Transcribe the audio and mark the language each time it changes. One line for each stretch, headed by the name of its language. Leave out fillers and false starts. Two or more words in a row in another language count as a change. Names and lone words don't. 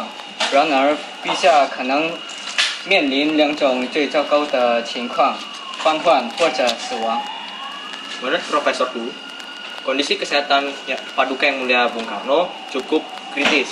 Chinese: 然而，陛下可能面临两种最糟糕的情况：瘫痪或者死亡。
Indonesian: Menurut Profesorku, kondisi kesehatan Paduka yang Mulia Bung Karno cukup kritis.